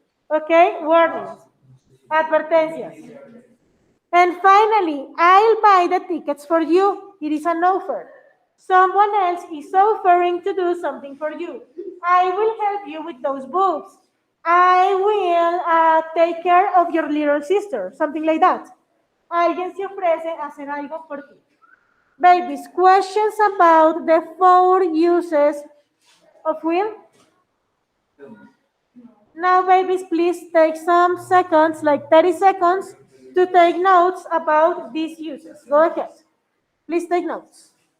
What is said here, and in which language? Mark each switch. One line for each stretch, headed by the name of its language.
English: Okay, warnings, advertencias. And finally, I'll buy the tickets for you. It is an offer. Someone else is offering to do something for you. I will help you with those books. I will take care of your little sister, something like that.
Spanish: Alguien se ofrece a hacer algo por ti.
English: Babies, questions about the 4 uses of will? Now, babies, please take some seconds, like 30 seconds, to take notes about these uses. Go ahead. Please take notes.